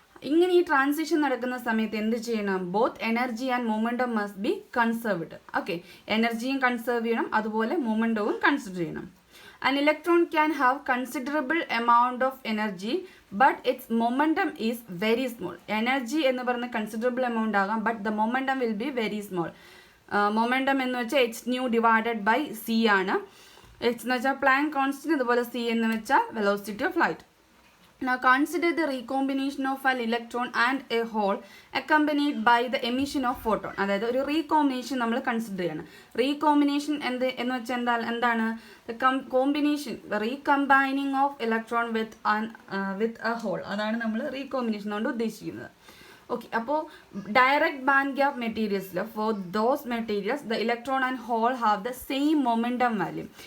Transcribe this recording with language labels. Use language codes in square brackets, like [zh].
[ml] ഇങ്ങനെ ഈ ട്രാൻസിഷൻ നടക്കുന്ന സമയത്ത് എന്ത് ചെയ്യണം, [en] Both energy and momentum must be conserved. [ml] Okay, എനർജിയും കൺസേർവ് ചെയ്യണം, അതുപോലെ മൊമെൻറ്റവും കൺസിഡർ ചെയ്യണം. [en] An electron can have considerable amount of energy but its momentum is very small. Energy [ml] എന്ന് പറയുന്ന കൺസിഡറബിൾ എമൗണ്ട് ആകാം, [en] But the momentum will be very small. [ml] Momentum എന്ന് വെച്ചാൽ h nu divided by c ആണ്. h എന്ന് വെച്ചാൽ Planck constant, അതുപോലെ c എന്ന് വെച്ചാൽ velocity of light. [en] Now consider the recombination of an electron and a hole accompanied by the emission of photon. [ml] അതായത് ഒരു റീകോമ്പിനേഷൻ നമ്മൾ കൺസിഡർ ചെയ്യണം. റീകോമ്പിനേഷൻ എന്ന് വെച്ചാൽ എന്താണ്, combination, [en] recombining of electron with a hole, [ml] അതാണ് നമ്മൾ റീകോമ്പിനേഷൻ കൊണ്ട് ഉദ്ദേശിക്കുന്നത്. ഓക്കെ, അപ്പോൾ [en] Direct band gap മെറ്റീരിയൽസിൽ for those materials the electron and hole have the same momentum value.